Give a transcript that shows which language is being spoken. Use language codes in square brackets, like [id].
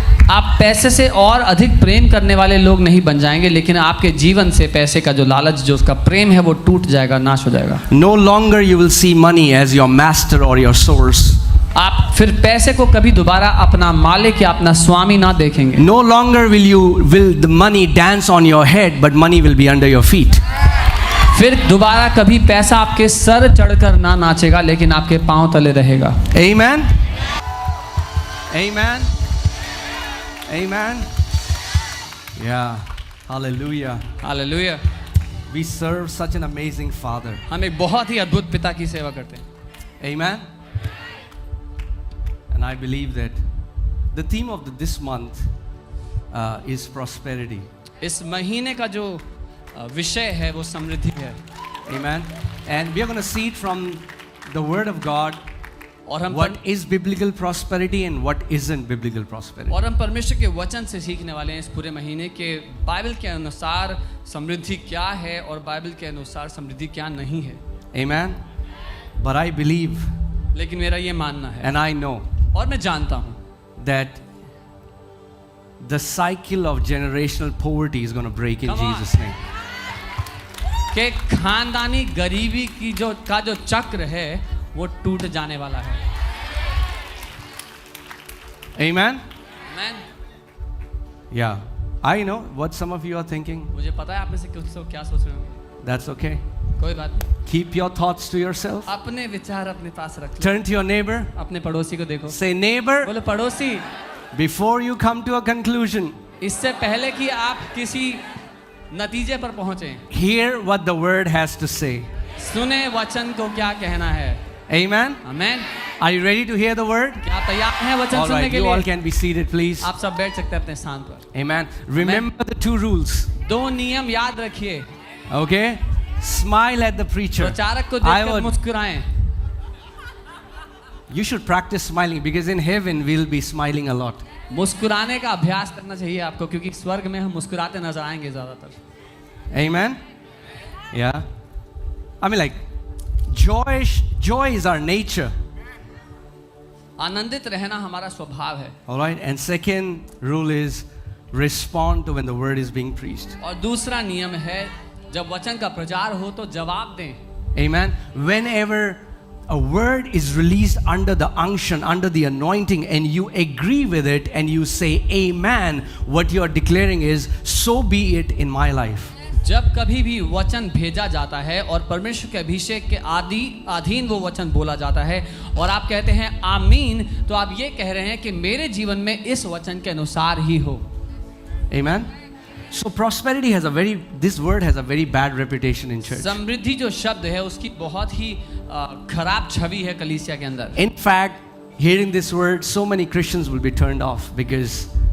[hi] आप पैसे से और अधिक प्रेम करने वाले लोग नहीं बन जाएंगे, लेकिन आपके जीवन से पैसे का जो लालच, जो उसका प्रेम है, वो टूट जाएगा, नाश हो जाएगा. [en] No longer you will see money as your master or your source. [hi] आप फिर पैसे को कभी दोबारा अपना मालिक या अपना स्वामी ना देखेंगे. [en] No longer will the money dance on your head, but money will be under your feet. [hi] फिर दोबारा कभी पैसा आपके सर चढ़कर ना नाचेगा, लेकिन आपके पांव तले रहेगा. [en] Amen. Amen. Amen. Yeah. Hallelujah. [hi] Hallelujah. [en] We serve such an amazing Father. [hi] हम एक बहुत ही अद्भुत पिता की सेवा करते हैं. [en] Amen. And I believe that the theme of this month is prosperity. [hi] इस महीने का जो विषय है वो समृद्धि है. [en] Amen. And we are going to see it from the Word of God. [hi] और हम [en] What is biblical prosperity and what isn't biblical prosperity. [hi] और हम परमेश्वर के वचन से सीखने वाले हैं इस पूरे महीने के बाइबल के अनुसार समृद्धि क्या है और बाइबल के अनुसार समृद्धि क्या नहीं है. [en] Amen. But I believe [hi] लेकिन मेरा ये मानना है [en] and I know [hi] और मैं जानता हूँ [en] that the cycle of generational poverty is going to break in Come on. Jesus' name. [hi] कि खानदानी गरीबी की जो चक्र है वो टूट जाने वाला है. [en] Amen. Amen. Yeah. I know what some of you are thinking. [hi] मुझे पता है आप में से कुछ लोग क्या सोच रहे होंगे. [en] That's okay. [hi] कोई बात नहीं. [en] Keep your thoughts to yourself. [hi] अपने विचार अपने पास रख लो. [en] Turn to your neighbor. [hi] अपने पड़ोसी को देखो. [en] Say, neighbor, [hi] बोलो पड़ोसी, [en] before you come to a conclusion, [hi] इससे पहले कि आप किसी नतीजे पर पहुंचे, [en] hear what the word has to say. [hi] सुने वचन को क्या कहना है. [en] Amen. [hi] Amen. [en] Are you ready to hear the word? [hi] क्या तैयार हैं वचन [en] All [hi] सुनने [en] right, [hi] के [en] you all [hi] लिए? [en] can be seated, please. [hi] आप सब बैठ सकते हैं अपने स्थान पर. [en] Amen. Remember the 2 rules. [hi] 2 नियम याद रखिए. [en] Okay? Smile at the preacher. [hi] प्रचारक को [en] I [hi] देखकर [en] would- [hi] मुस्कुराएं. [en] You should practice smiling because in heaven we'll be smiling a lot. [hi] मुस्कुराने का अभ्यास करना चाहिए आपको, क्योंकि स्वर्ग में हम मुस्कुराते नजर आएंगे ज्यादातर. [en] Amen. Yeah. I mean, like, joy is our nature. [hi] आनंदित रहना हमारा स्वभाव है. [en] All right. And second rule is respond to when the word is being preached. [hi] और दूसरा नियम है, जब वचन का प्रचार हो तो जवाब दें. [en] Amen. Whenever a word is released under the unction, under the anointing, and you agree with it and you say amen, what you are declaring is, so be it in my life. [hi] जब कभी भी वचन भेजा जाता है और परमेश्वर के अभिषेक के अधीन वो वचन बोला जाता है और आप कहते हैं आमीन, तो आप ये कह रहे हैं कि मेरे जीवन में इस वचन के अनुसार ही हो. [en] Amen. So prosperity has this word has a very bad reputation in church. [hi] समृद्धि जो शब्द है उसकी बहुत ही खराब छवि है कलीसिया के अंदर. [en] In fact, hearing this word, so many Christians will be turned off because